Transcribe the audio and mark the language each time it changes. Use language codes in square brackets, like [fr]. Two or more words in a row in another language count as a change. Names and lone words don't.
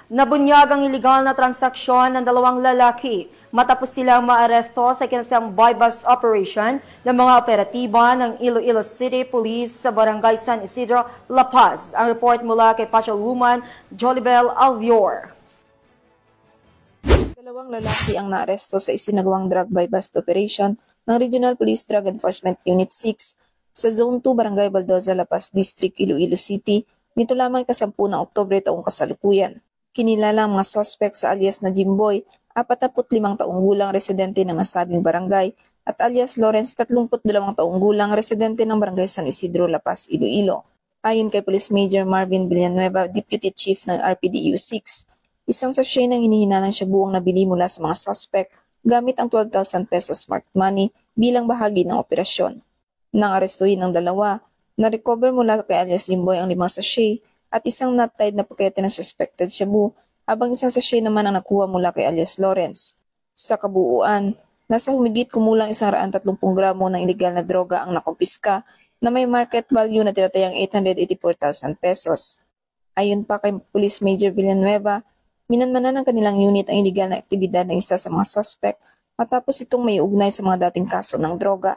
[tl] Nabunyag ang iligal na transaksyon ng dalawang lalaki matapos silang maaresto sa ikinasang [en] bypass operation [tl] ng mga operatiba ng Iloilo City Police sa Barangay San Isidro, La Paz. Ang report mula kay Patrolwoman Jolibel Alvior. Dalawang lalaki ang naaresto sa isinagawang [en] drug bypass operation [tl] ng Regional Police Drug Enforcement Unit 6 sa Zone 2 Barangay Baldoza, La Paz District, Iloilo City nito lamang ika-10 ng Oktubre taong kasalukuyan. Kinilala ang mga suspect sa alias na Jimboy, 45 taong gulang residente ng nasabing barangay, at alias Lawrence, 32 taong gulang residente ng Barangay San Isidro, La Paz, Iloilo. Ayon kay Police Major Marvin Villanueva, Deputy Chief ng RPDU 6, isang sachet ng hinihinalang shabuang nabili mula sa mga suspect gamit ang 12,000 pesos [en] smart money [tl] bilang bahagi ng operasyon. Nang arestuhin ang dalawa, na-recover mula kay alias Jimboy ang 5 sachet at isang not-tied na pakete ng suspected shabu, habang isang sachet naman ang nakuha mula kay alias Lawrence. Sa kabuuan, nasa humigit kumulang 130 gramo ng iligal na droga ang nakumpiska na may market value na tinatayang 884,000 pesos. Ayon pa kay Police Major Villanueva, minanmanan ng kanilang unit ang iligal na aktibidad ng isa sa mga suspect matapos itong may ugnay sa mga dating kaso ng droga.